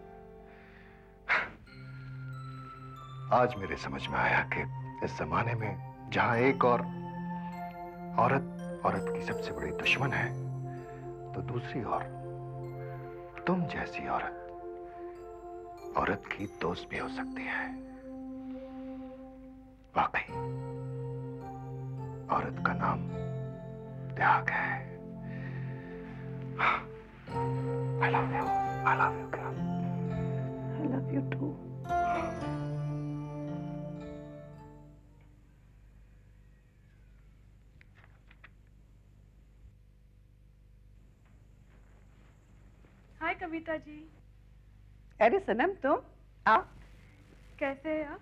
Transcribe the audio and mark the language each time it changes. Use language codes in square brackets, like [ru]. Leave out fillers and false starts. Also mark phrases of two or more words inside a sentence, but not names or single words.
[hi] आज मेरे समझ में आया कि इस जमाने में जहां एक और औरत की सबसे बड़ी दुश्मन है तो दूसरी और तुम जैसी औरत की दोस्त भी हो सकती है। वाकई औरत का नाम त्याग है। [en] I love you. I love you, girl. I love you too. [hi] हाय कविता जी। अरे सनम, तुम आओ। कैसे हैं आप?